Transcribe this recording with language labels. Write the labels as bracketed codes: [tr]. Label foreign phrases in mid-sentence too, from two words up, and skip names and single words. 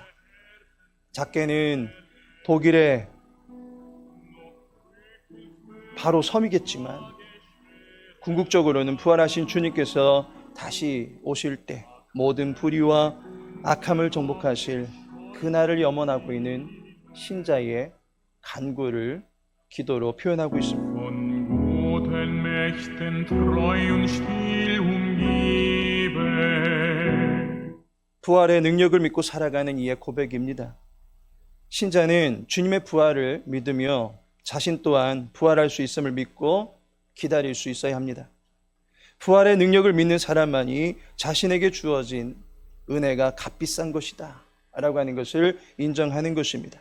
[ko] 작게는 독일의 바로 섬이겠지만 궁극적으로는 부활하신 주님께서 다시 오실 때 모든 불의와 악함을 정복하실 그날을 염원하고 있는 신자의 간구를 기도로 표현하고 있습니다. [de] Von guten Mächten treu und still umgeben. [ko] 부활의 능력을 믿고 살아가는 이의 고백입니다. 신자는 주님의 부활을 믿으며 자신 또한 부활할 수 있음을 믿고 기다릴 수 있어야 합니다. 부활의 능력을 믿는 사람만이 자신에게 주어진 은혜가 값비싼 것이다 라고 하는 것을 인정하는 것입니다.